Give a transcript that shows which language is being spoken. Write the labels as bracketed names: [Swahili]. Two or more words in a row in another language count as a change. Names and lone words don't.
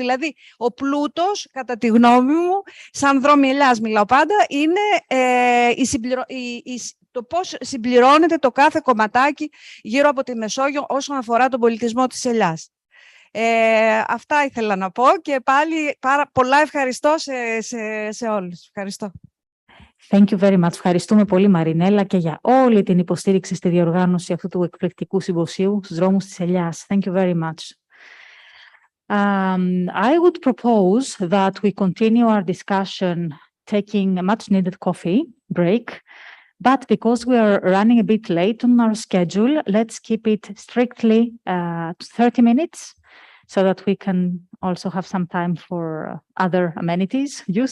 [Greek] Δηλαδή, ο πλούτος, κατά τη γνώμη μου, σαν Δρόμοι Ελλάς μιλάω πάντα, είναι το πώς συμπληρώνεται το κάθε κομματάκι γύρω από τη Μεσόγειο όσον αφορά τον πολιτισμό της Ελλάς. Αυτά ήθελα να πω και πάλι πολλά ευχαριστώ σε όλους. Ευχαριστώ. [English] Thank you very much. [Greek] Ευχαριστούμε πολύ, Μαρινέλα, και για όλη την υποστήριξη στη διοργάνωση αυτού του εκπληκτικού συμποσίου στους δρόμους της Ελιάς. [English] Thank you very much. I would propose that we continue our discussion taking a much-needed coffee break, but because we are running a bit late on our schedule, let's keep it strictly 30 minutes so that we can also have some time for other amenities use.